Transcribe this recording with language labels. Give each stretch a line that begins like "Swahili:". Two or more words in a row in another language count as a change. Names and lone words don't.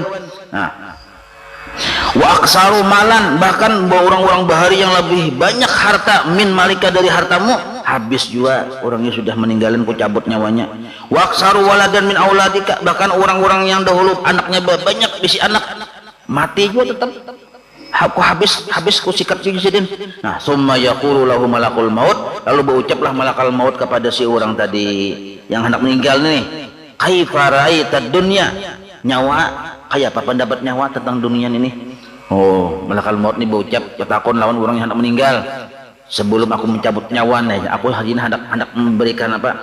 Banjar: Nah,
Arabic: وأكثر مالا,
Banjar: bahkan orang-orang bahari yang lebih banyak harta
Arabic: من مالك
Banjar: dari hartamu, habis juga orangnya sudah meninggalin, ku cabut nyawanya.
Arabic: وأكثر ولدا من أولادك,
Banjar: bahkan orang-orang yang dahulu anaknya banyak bisi anak, mati juga tetap aku habis ku sikat sidin. Nah,
Arabic: ثم يقول له ملك الموت,
Banjar: lalu berucaplah
Arabic: ملك الموت
Banjar: kepada si orang tadi yang hendak meninggal nih,
Arabic: كيف رأيت الدنيا,
Banjar: nyawa kayak apa pendapat nyawa tentang dunia ini? Oh,
Arabic: ملك الموت
Banjar: ini berucap ketakon lawan orang yang hendak meninggal. Sebelum aku mencabut nyawa nih, aku hari ini hendak memberikan apa?